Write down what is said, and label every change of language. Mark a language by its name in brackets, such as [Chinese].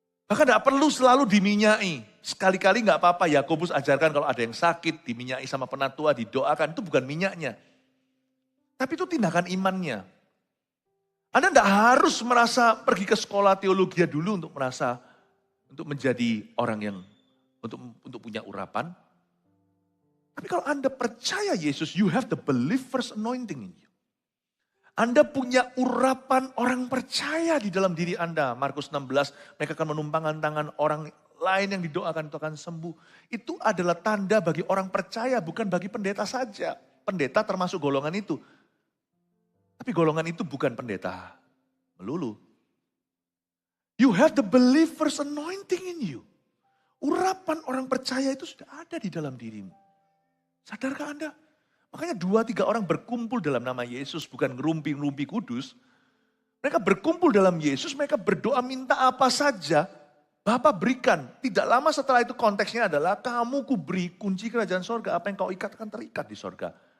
[Indonesian] Bahkan tidak perlu selalu diminyai. Sekali-kali nggak apa-apa. Yakobus ajarkan kalau ada yang sakit, diminyai sama penatua, didoakan. Itu bukan minyaknya. Tapi itu tindakan imannya. Anda tidak harus merasa pergi ke sekolah teologi dulu untuk menjadi orang yang untuk punya urapan. Tapi kalau Anda percaya Yesus, [English] you have the believer's anointing in you. [Indonesian] Anda punya urapan orang percaya di dalam diri Anda. Markus 16, mereka akan menumpangkan tangan orang lain yang didoakan itu akan sembuh. Itu adalah tanda bagi orang percaya, bukan bagi pendeta saja. Pendeta termasuk golongan itu. Tapi golongan itu bukan pendeta melulu. [English] You have the believer's anointing in you. [Indonesian] Urapan orang percaya itu sudah ada di dalam dirimu. Sadarkah Anda? Makanya 2-3 orang berkumpul dalam nama Yesus, bukan ngerumpi-ngerumpi kudus. Mereka berkumpul dalam Yesus, mereka berdoa minta apa saja, Bapa berikan. Tidak lama setelah itu konteksnya adalah, kamu kuberi kunci kerajaan sorga, apa yang kau ikat akan terikat di sorga.